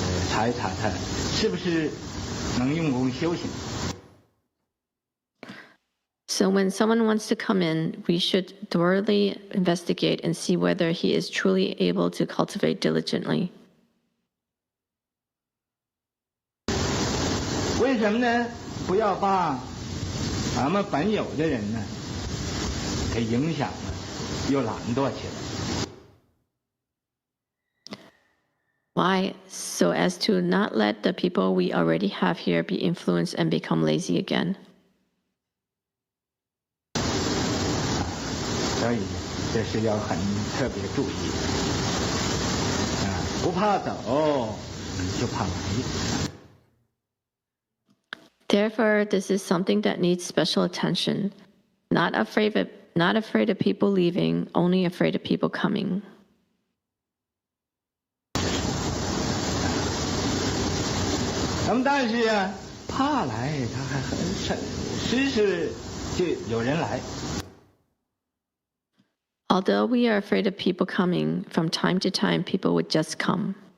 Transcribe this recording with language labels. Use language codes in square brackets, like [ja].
[zh] 查一查他是不是能用功修行。 [en] So when someone wants to come in, we should thoroughly investigate and see whether he is truly able to cultivate diligently. [zh] 为什么呢？不要把咱们本有的人呢给影响了，又懒惰起来。 [en] Why? So as to not let the people we already have here be influenced and become lazy again. [zh] 所以这是要很特别注意的，不怕走，就怕来。 [en] Therefore, this is something that needs special attention. Not afraid of people leaving, only afraid of people coming. [zh] 那么但是怕来，他还很时就有人来。 [en] Although we are afraid of people coming, from time to time people would just come.